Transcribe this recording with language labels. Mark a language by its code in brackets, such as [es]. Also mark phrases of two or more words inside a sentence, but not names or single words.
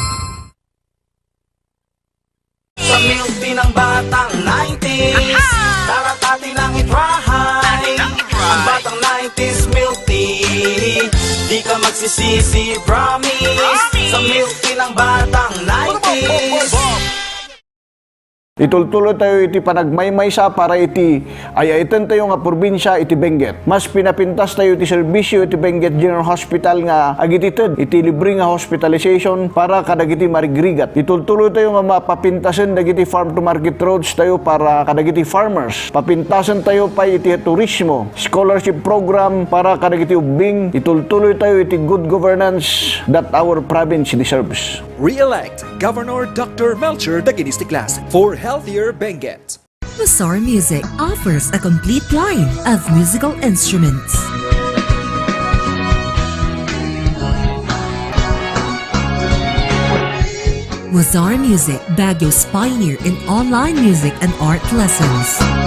[tl] Sa [en] milk tea [tl] ng batang 90s, tara't atin lang i-try. Ang batang 90s [en] milk tea, [tl] di ka magsisisi, promise. Sa [en] milk tea [tl] ng batang 90s. [ilo] Itultulo tayo iti panagmaymay sa para iti ayaitan tayo nga probinsya iti Benguet. Mas pinapintas tayo iti serbisyo iti Benguet General Hospital nga agitited iti libre nga hospitalization para kadagiti marigrigat. Itultulo tayo nga mapapintasan dagiti [en] farm to market roads [ilo] tayo para kadagiti farmers. Papintasan tayo pa iti turismo, [en] scholarship program [ilo] para kadagiti ubing. Itultuloy tayo iti [en] good governance that our province deserves. Re-elect Governor Dr. Melcher Daginistiklas for healthier Benguet. Mazar Music offers a complete line of musical instruments. Mazar Music, Baguio's pioneer in online music and art lessons.